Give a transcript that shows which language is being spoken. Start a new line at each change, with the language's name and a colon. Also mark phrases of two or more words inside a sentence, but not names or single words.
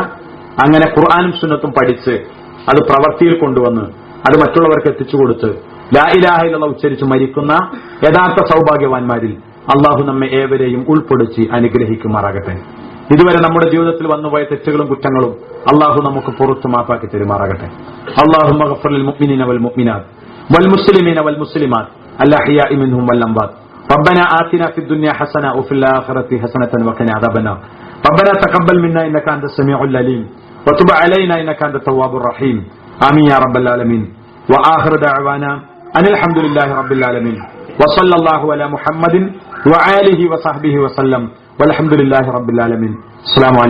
Malayalam: അങ്ങനെ ഖുർആനും സുന്നത്തും പഠിച്ച് അത് പ്രവൃത്തിയിൽ കൊണ്ടുവന്ന് അത് മറ്റുള്ളവർക്ക് എത്തിച്ചു കൊടുത്ത്
Arabic: لا إله إلا الله
Malayalam: ഉച്ചരിച്ച് മരിക്കുന്ന യഥാർത്ഥ സൗഭാഗ്യവാന്മാരിൽ അള്ളാഹു നമ്മെ ഏവരെയും ഉൾപ്പെടുത്തി അനുഗ്രഹിക്കുമാറാകട്ടെ. ഇതുവരെ നമ്മുടെ ജീവിതത്തിൽ വന്നുപോയ തെറ്റുകളും കുറ്റങ്ങളും അള്ളാഹു നമുക്ക് പുറത്തു മാപ്പാക്കി തരുമാറാകട്ടെ.
Arabic: اللهم اغفر للمؤمنين والمؤمنات والمسلمين والمسلمات الأحياء منهم والأموات. ربنا آتنا في الدنيا حسنة وفي الآخرة حسنة وقنا عذاب النار. ربنا تقبل منا إنك أنت السميع العليم وتب علينا إنك أنت التواب الرحيم. آمين يا رب العالمين. وآخر دعوانا أن الحمد لله رب العالمين وصلى الله على محمد وآله وصحبه وسلم والحمد لله رب العالمين.